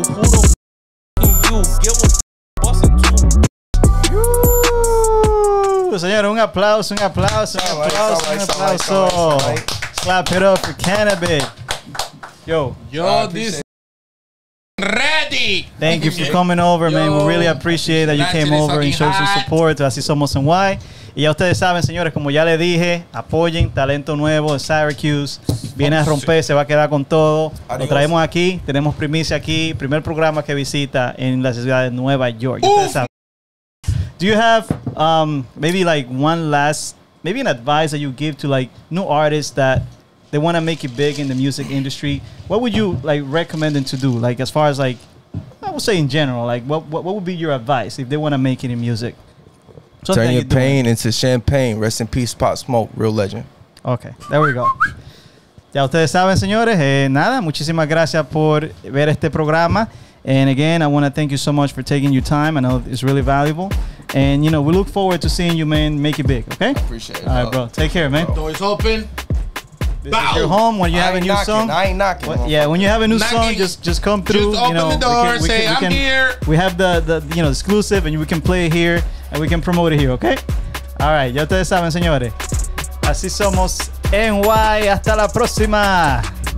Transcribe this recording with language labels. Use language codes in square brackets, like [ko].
[en] Who the you? Give a bust a two. [es] Señor, un aplauso. [en] Clap it up for Kannabih. Yo, this ready. Thank you for coming over, man. We really appreciate that you came over and showed some support. [es] Así somos en Y. Y ya ustedes saben, señores, como ya les dije, apoyen talento nuevo de Syracuse. Viene a romper, se va a quedar con todo. Lo traemos aquí, tenemos primicia aquí. Primer programa que visita en la ciudad de Nueva York. Ustedes saben. [en] Do you have maybe like one last, maybe an advice that you give to like new artists that they want to make it big in the music industry? What would you like recommend them to do? Like as far as like, I would say in general, like what would be your advice if they want to make it in music? Turn your pain into champagne. Rest in peace, Pop Smoke, real legend. Okay, there we go. [es] Ya ustedes saben, señores, nada, muchísimas gracias por ver este programa. [en] And again, I want to thank you so much for taking your time. I know it's really valuable. And, you know, we look forward to seeing you, man, make it big, okay? Appreciate it. All right, bro. Take care, man. Doors open. This is your home. When you have a new song. I ain't knocking. Yeah, when you have a new song, just come through. Just open the door, say, I'm here. We have the you know, exclusive, and we can play it here, and we can promote it here, okay? All right, [es] ya ustedes saben, señores. Así somos en Y. Hasta la próxima.